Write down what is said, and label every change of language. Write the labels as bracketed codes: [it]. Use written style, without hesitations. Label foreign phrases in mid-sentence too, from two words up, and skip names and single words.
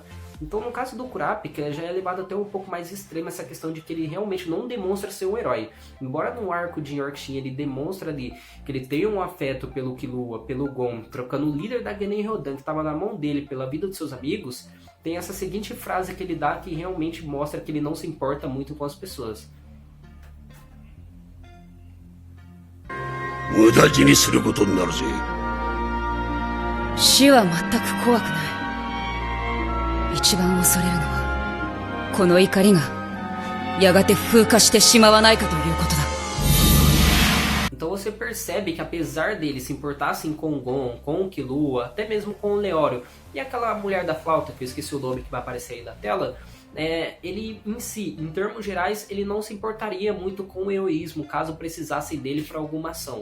[pt] Então, no caso do Kurapika, já é levado até um pouco mais extremo essa questão de que ele realmente não demonstra ser um herói. Embora no arco de Yorkshin ele demonstra ali que ele tem um afeto pelo Killua, pelo Gon, trocando o líder da Genin Ryodan, que estava na mão dele, pela vida de seus amigos, tem essa seguinte frase que ele dá que realmente mostra que ele não se importa muito com as pessoas. [ja] 無駄死にすることになるぜ。死は全く怖くない。一番恐れるのは、この怒りがやがて風化してしまわないかということだ。 [pt] Então você percebe que apesar dele se importar assim com o Gon, com o Killua, até mesmo com o Leório e aquela mulher da flauta, que eu esqueci o nome que vai aparecer aí na tela, ele em si, em termos gerais, ele não se importaria muito com o heroísmo caso precisasse dele para alguma ação.